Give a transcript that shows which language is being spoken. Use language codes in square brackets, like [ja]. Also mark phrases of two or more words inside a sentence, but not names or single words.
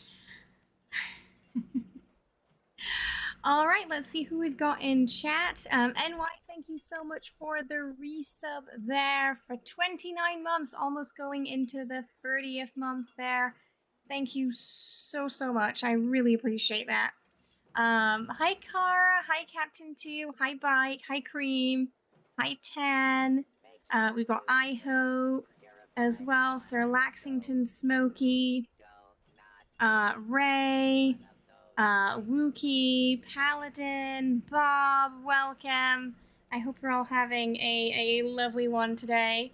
[en] All right, let's see who we've got in chat. NY, thank you so much for the resub there for 29 months, almost going into the 30th month there. Thank you so much. I really appreciate that. Hi Kara, hi Captain 2, hi Bike, hi Cream, hi Tan. We've got I Hope as well, Sir Laxington Smokey, Ray, Wookie, Paladin, Bob, welcome. I hope you're all having a lovely one today.